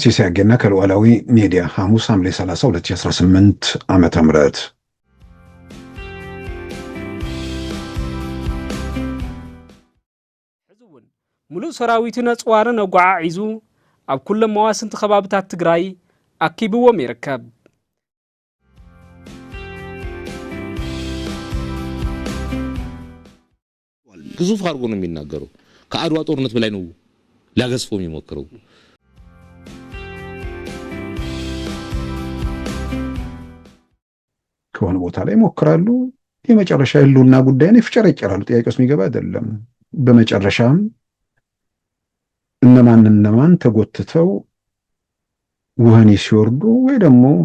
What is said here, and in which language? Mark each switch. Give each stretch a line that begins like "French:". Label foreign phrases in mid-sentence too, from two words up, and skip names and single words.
Amharic: ሲሳይ አገና ከሉዓላዊ ሚዲያ ሐሙስ ሐምሌ 30 2018 ዓመተ ምህረት
Tigrinya: ሕዝቡን ሙሉእ ሰራዊቱን ኣጽዋርን ኣጓዓዒዙ ኣብ ኩሎም መዋስንቲ ከባቢታት ትግራይ ኣኪብዎም ይርከብ።
Amharic: ግዙፍ አድርጎ ነው የሚናገረው። ከአድዋ ጦርነት በላይ ነው ሊያገዝፈው የሚሞክረው። ከሆነ ቦታ ላይ ሞክራሉ። የመጨረሻ ህልውና ጉዳይን ይፍጨረጨራሉ። ጥያቄ ውስጥ የሚገባ አይደለም። በመጨረሻም እነማን ተጎትተው ወህኒ ሲወርዱ ወይ ደግሞ